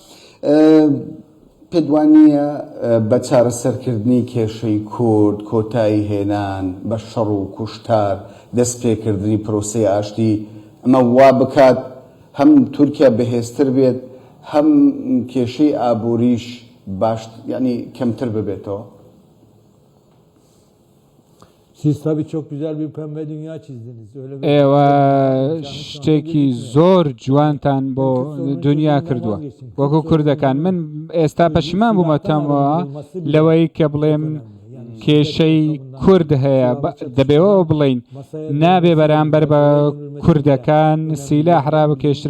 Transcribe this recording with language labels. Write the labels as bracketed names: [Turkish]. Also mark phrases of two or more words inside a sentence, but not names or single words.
[Central Kurdish] پێدوانیە بە چارەسەرکردنی کێشەی کورد کۆتایی هێنان بە شەڕ و کوشتار دەست پێکردنی پرۆسەی ئاشتی ئەمە وا بکات هەم تورکیا بەهێزتر بێت هەم کێشەی ئابووریش باش ینی کەمتر ببێتەوە. [Turkish] Siz tabii çok güzel bir pembe dünya çizdiniz. Öyle bir [Central Kurdish] ئێوە شتێکی زۆر جوانتان بۆ دنیا کردووە وەکو کوردەکان. من ئێستا پەشیمان بوومەتەوە لەوەی کە بڵێم کێشەی کورد هەیە. دەبێەوە بڵین نابێ بەرامبەر بە کوردەکان سیلاح ڕابکێشرێ.